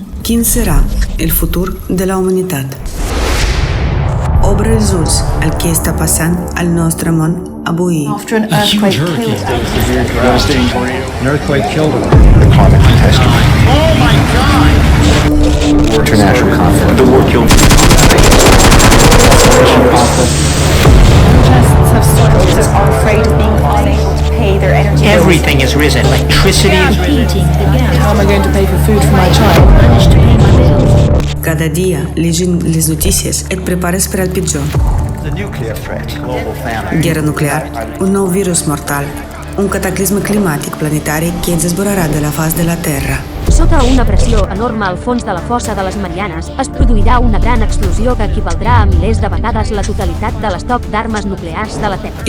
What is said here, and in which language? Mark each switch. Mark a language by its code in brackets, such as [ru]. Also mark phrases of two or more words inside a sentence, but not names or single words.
[ca] Quin serà el futur de la humanitat? Obre els ulls al que està passant al nostre món avui. [en] After an earthquake killed An earthquake killed her. The climate catastrophe. Oh my God! International conflict. The war killed. protests have started are afraid of being unable to pay their energy bills. Everything has risen. Electricity has risen. How am I going to pay for food for my child? [ca] Cada dia, llegint les notícies, et prepares per al pitjor. [en] The nuclear threat. Global famine. [ca] Guerra nuclear, un nou virus mortal, un cataclisme climàtic planetari que ens esborrarà de la faç de la Terra. Sota una pressió enorme al fons de la fossa de les Marianes, es produirà una gran explosió que equivaldrà a milers de vegades la totalitat de l'estoc d'armes nuclears de la Terra.